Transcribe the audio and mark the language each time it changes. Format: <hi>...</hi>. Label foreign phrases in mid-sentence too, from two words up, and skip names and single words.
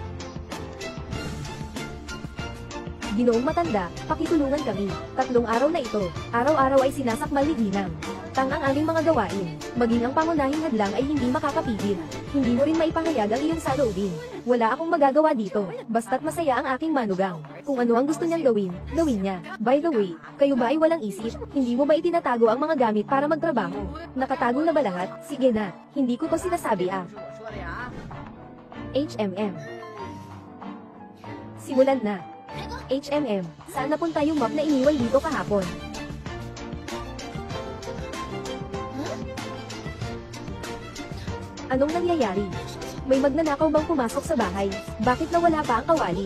<tl>Ginoong matanda, pakitulungan kami. 3 araw na ito. Araw-araw ay sinasakmal ni Ginang. Tang ang aming mga gawain. Maging ang pangunahing hadlang ay hindi makakapigil. Hindi mo rin maipahayag ang iyong saloobin. Wala akong magagawa dito. Basta't masaya ang aking manugang. Kung ano ang gusto niyang gawin, gawin niya.</tl> <en>By the way,</en> <tl>kayo ba ay walang isip? Hindi mo ba itinatago ang mga gamit para magtrabaho? Nakatago na ba lahat? Sige na. Hindi ko to sinasabi ah.</tl> <zh>我说的呀。</zh> <tl>HMM. Simulan na. HMM, saan napunta yung map na iniwan dito kahapon? Anong nangyayari? May magnanakaw bang pumasok sa bahay? Bakit nawala pa ang kawali?</tl>